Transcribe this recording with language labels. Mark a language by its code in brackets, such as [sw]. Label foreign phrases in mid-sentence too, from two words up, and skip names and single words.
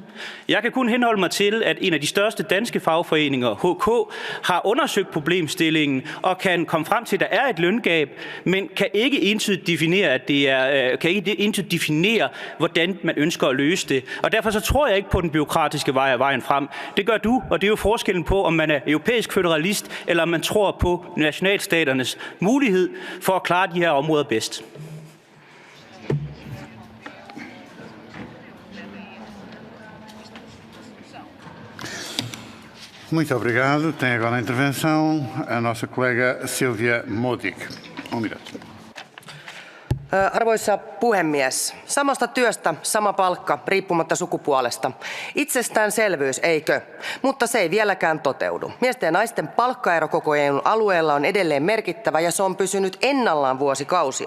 [da] Jeg kan kun henholde mig til, at en af de største danske fagforeninger, HK, har undersøgt problemstillingen og kan komme frem til, at der er et løngab, men kan ikke entydigt definere, hvordan man ønsker at løse det. Og derfor så tror jeg ikke på den bureaukratiske vej af vejen frem. Det gør du, og det er jo forskellen på, om man er europæisk føderalist, eller om man tror på nationalstaternes mulighed for at klare de her områder bedst. [pt] Muito obrigado. Tem agora a intervenção a nossa colega Silvia Modig. Minuto. [fi] Arvoisa puhemies, samasta työstä sama palkka riippumatta sukupuolesta. Itsestäänselvyys, eikö? Mutta se ei vieläkään toteudu. Miesten ja naisten palkkaero koko EU:n alueella on edelleen merkittävä ja se on pysynyt ennallaan vuosikausia.